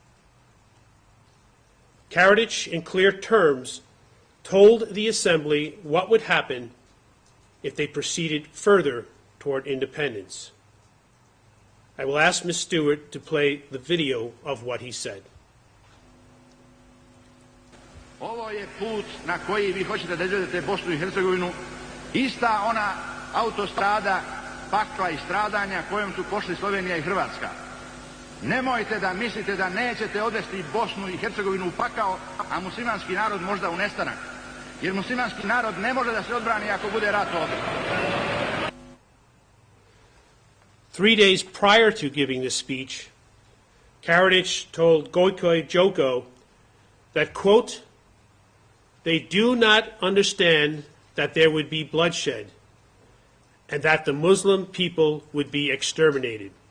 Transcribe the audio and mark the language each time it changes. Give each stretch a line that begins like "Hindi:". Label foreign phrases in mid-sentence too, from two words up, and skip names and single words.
English: Karadzic, in clear terms, told the Assembly what would happen if they proceeded further toward independence. I will ask Ms. Stewart to play the video of what he said.
Serbian: Ovo je put na koji vi hoćete da izvedete Bosnu i Hercegovinu, ista ona autostrada pakla i stradanja kojom su pošli Slovenija i Hrvatska. Nemojte da mislite da nećete odvesti Bosnu i Hercegovinu u pakao, a muslimanski narod možda u nestanak. Jer muslimanski narod ne može da se odbrani ako bude rat ovdje.
English: 3 days prior to giving this speech, Karadzic told Gojko Joko that, quote, they do not understand that there would be bloodshed and that the Muslim people would be exterminated.